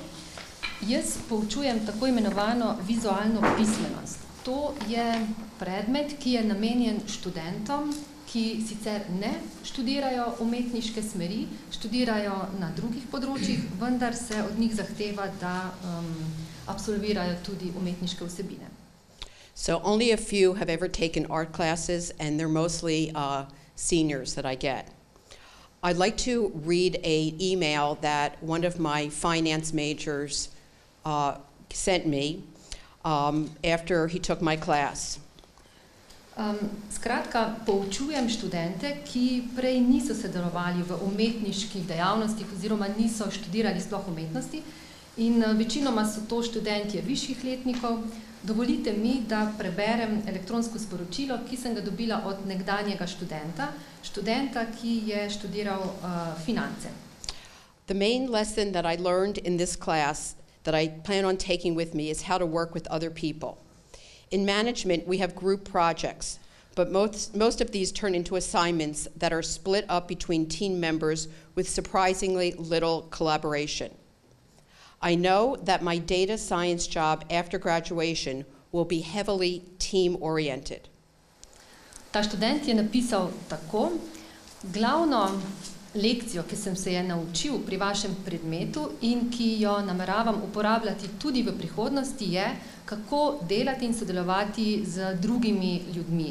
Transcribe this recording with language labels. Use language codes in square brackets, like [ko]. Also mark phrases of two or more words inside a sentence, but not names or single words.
[sl] Jaz poučujem tako imenovano vizualno pismenost. To je predmet, ki je namenjen študentom, ki sicer ne študirajo umetniške smeri, študirajo na drugih področjih, vendar se od njih zahteva, da absolvirajo tudi umetniške vsebine. [en] So only a few have ever taken art classes, and they're mostly seniors that I get. I'd like to read an email that one of my finance majors sent me after he took my class. [sl] Skratka, poučujem študente, ki prej niso sodelovali v umetniških dejavnostih oziroma niso študirali sploh umetnosti in večinoma so to študentje višjih letnikov. Dovolite mi, da preberem elektronsko sporočilo, ki sem ga dobila od nekdanjega študenta, ki je študiral finance. [en] The main lesson that I learned in this class that I plan on taking with me is how to work with other people. In management, we have group projects, but most of these turn into assignments that are split up between team members with surprisingly little collaboration. I know that my data science job after graduation will be heavily team-oriented. [sl] Ta študent je napisal tako: glavno lekcijo, ki sem se je naučil pri vašem predmetu in ki jo nameravam uporabljati tudi v prihodnosti, je, kako delati in sodelovati z drugimi ljudmi.